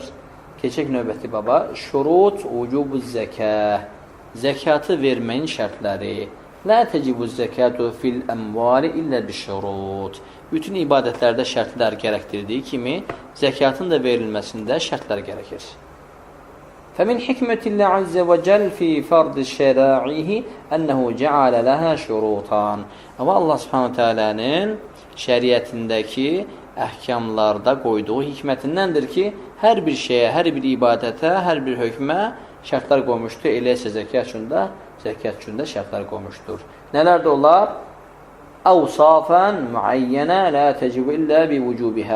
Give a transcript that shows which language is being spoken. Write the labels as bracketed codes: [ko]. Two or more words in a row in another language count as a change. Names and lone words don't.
[az] Keçək növbəti baba. [ar] شروط وجوب الزكاة. [az] Zəkatı verməyin şərtləri. [ar] لا تجب الزكاة في الأموال إلا بشروط. [az] Bütün ibadətlərdə şərtlər gərəkdirdiyi kimi, zəkatın da verilməsində şərtlər gərəkir. [ar] فمن حكمة الله عز وجل في فرض شرائعه أنه جعل لها شروطا. [az] Ama Allah Subhanahu Teala'nın şəriətindəki əhkamlarda qoyduğu hikmətindəndir ki, hər bir şeyə, hər bir ibadətə, hər bir hökmə şərtlər qoymuşdur. Elə isə zəkat üçün də şərtlər qoymuşdur. Nələr də olar? [ar] أوصافا معينة لا تجب إلا بوجوبها.